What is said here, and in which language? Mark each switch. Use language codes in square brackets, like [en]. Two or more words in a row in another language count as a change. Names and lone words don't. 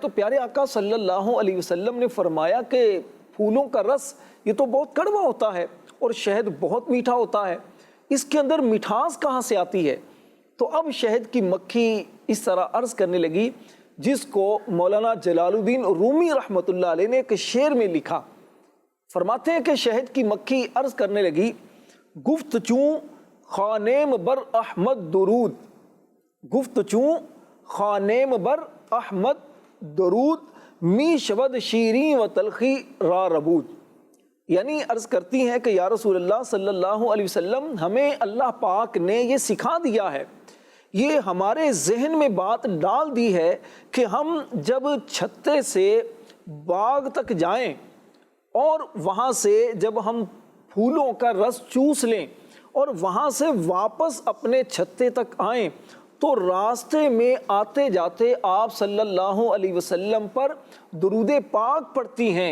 [ur] تو پیارے آقا [ar] صلی اللہ علیہ وسلم [ur] نے فرمایا کہ پھولوں کا رس یہ تو بہت کڑوا ہوتا ہے اور شہد بہت میٹھا ہوتا ہے، اس کے اندر مٹھاس کہاں سے آتی ہے؟ تو اب شہد کی مکھی اس طرح عرض کرنے لگی، جس کو مولانا جلال الدین رومی [ar] رحمۃ اللہ علیہ [ur] نے ایک شعر میں لکھا. فرماتے ہیں کہ شہد کی مکھی عرض کرنے لگی، [fa] گفت چوں خانیم بر احمد درود، گفت چوں خانیم بر احمد درود، می شود شیریں و تلخی را ربود. [ur] یعنی عرض کرتی ہیں کہ [ar] یا رسول اللہ صلی اللہ علیہ وسلم، [ur] ہمیں اللہ پاک نے یہ سکھا دیا ہے، یہ ہمارے ذہن میں بات ڈال دی ہے کہ ہم جب چھتے سے باغ تک جائیں اور وہاں سے جب ہم پھولوں کا رس چوس لیں اور وہاں سے واپس اپنے چھتے تک آئیں تو راستے میں آتے جاتے آپ [ar] صلی اللہ علیہ وسلم [ur] پر درود پاک پڑھتی ہیں.